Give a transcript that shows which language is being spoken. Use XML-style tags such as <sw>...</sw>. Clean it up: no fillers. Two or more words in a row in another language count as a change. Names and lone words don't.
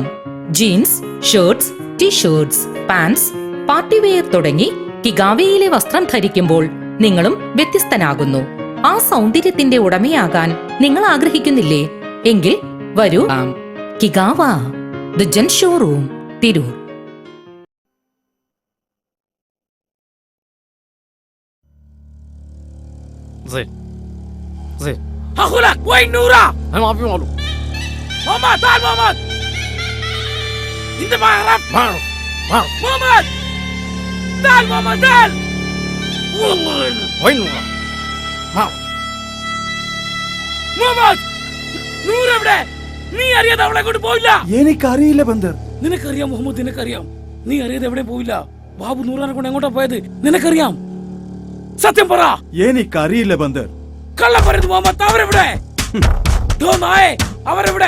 <ml>ജീൻസ്, ഷർട്ട്സ്, ടീഷർട്ട്സ്, പാൻസ്, പാർട്ടിവെയർ തുടങ്ങി കിഗാവയിലെ വസ്ത്രം ധരിക്കുമ്പോൾ നിങ്ങളും വ്യത്യസ്തനാകുന്നു. ആ സൗന്ദര്യത്തിന്റെ ഉടമയാകാൻ നിങ്ങൾ ആഗ്രഹിക്കുന്നില്ലേ? എങ്കിൽ വരൂ, കിഗാവ ദ ജെൻ ഷോറൂം, തിരൂർ.</ml> <ar>هاخدك وين نورا؟ انا ما في معلوم. ماما تعال ماما. انت ما اعرف. ما اعرف. ماما تعال ماما تعال. والله وين نورا؟ ما ماما</ar> <ml>നൂറ് എവിടെ? നീ അറിയാതെ അവളെ കൊണ്ട് പോയില്ല. എനിക്കറിയില്ല ബന്ദർ. നിനക്കറിയാം മുഹമ്മദ്, നിനക്കറിയാം. നീ അറിയാതെ എവിടെ പോയില്ല. ബാബു നൂറാനെ കൊണ്ട് എങ്ങോട്ടാ പോയത് നിനക്കറിയാം. സത്യം പറ. എനിക്കറിയില്ല ബന്ദർ. കള്ളം പറയുന്നു മുഹമ്മദ്. അവരെവിടെ? അവരെവിടെ?</ml>